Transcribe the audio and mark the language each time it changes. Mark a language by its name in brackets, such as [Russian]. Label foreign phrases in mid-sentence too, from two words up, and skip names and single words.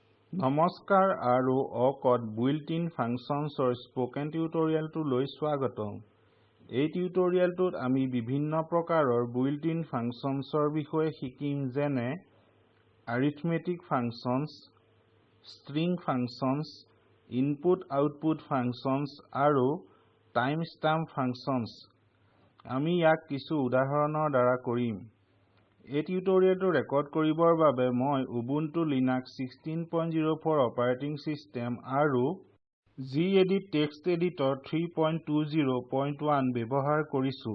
[Assamese] নমস্কাৰ আৰু অকড [English] built-in functions [Assamese] ৰ স্পোকেন টিউটৰিয়েলটোলৈ স্বাগতম। এই টিউটৰিয়েলটোত আমি বিভিন্ন প্ৰকাৰৰ [English] built-in functions [Assamese] ৰ বিষয়ে শিকিম যেনে [English] arithmetic functions, string functions, input-output functions [Assamese] আৰু [English] timestamp functions। [Assamese] আমি ইয়াক কিছু উদাহৰণৰ দ্বাৰা কৰিম। এই টিউটৰিয়েলটো ৰেকৰ্ড কৰিবৰ বাবে মই Ubuntu Linux 16.04 [English] operating system [Assamese] আৰু gedit [English] text editor [Assamese] 3.20.1 ব্যৱহাৰ কৰিছো।